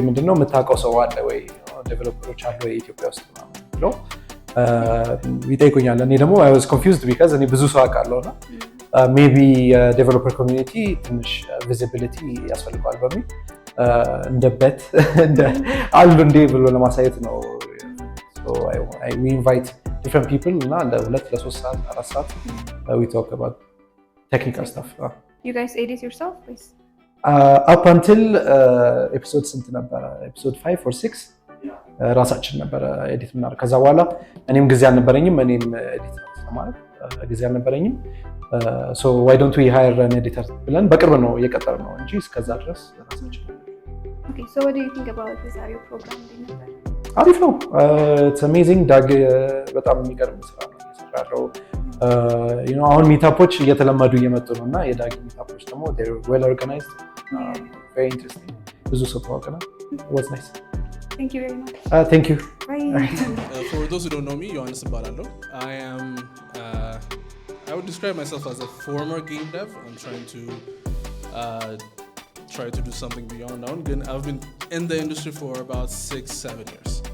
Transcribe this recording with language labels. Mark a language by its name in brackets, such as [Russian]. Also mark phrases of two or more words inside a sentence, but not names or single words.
[Amharic] ምንድነው የምታውቀው ሰው አለ ወይ ዴቨሎፐሮች አሉ ወይ ኢትዮጵያ ውስጥ ብሎ ይጠይቁኛል። እኔ ደግሞ [English] I was confused because [Amharic] እኔ ብዙ ሰው አውቃለሁ እና ሜቢ የዴቨሎፐር ኮሚኒቲ ትንሽ ቪዚቢሊቲ ያስፈልገዋል በሚል እንደ በት አሉ እንዴ ብሎ ለማሳየት ነው። [English] we invite different people [Amharic] እና ለሁለት ለሶስት ሰዓት 4 ሰዓት [English] we talk about technical stuff. You guys edit yourself please? Up until episode [Amharic] ስንት ነበረ? [English] episode 5 or 6 [Amharic] ራሳችን ነበረ ኤዲት ምናደርግ። ከዛ በኋላ እኔም ጊዜ አልነበረኝም፣ እኔም ኤዲት ማለት ጊዜ አልነበረኝም። [English] so why don't we hire an editor [Amharic] ብለን በቅርብ ነው እየቀጠርን ነው እንጂ እስከዛ ድረስ ራሳችን። [English] Okay, so what do you think about this audio program? [Amharic] አሪፍ ነው። [English] it's amazing [Amharic] ዳግ በጣም የሚገርም ስራ ነው እየሰራ ያለው። አሁን ሚታፖች እየተለመዱ እየመጡ ነው እና የዳጊ ሚታፖች ደግሞ [English] well organized very interesting [Amharic] ብዙ ሰው ተዋውቀናል። [English] was nice። Thank you very much. Thank you. Bye. For those who don't know me, Yohannes Balalo. I would describe myself as a former game dev. I'm trying to do something beyond now. Again, I've been in the industry for about 6-7 years.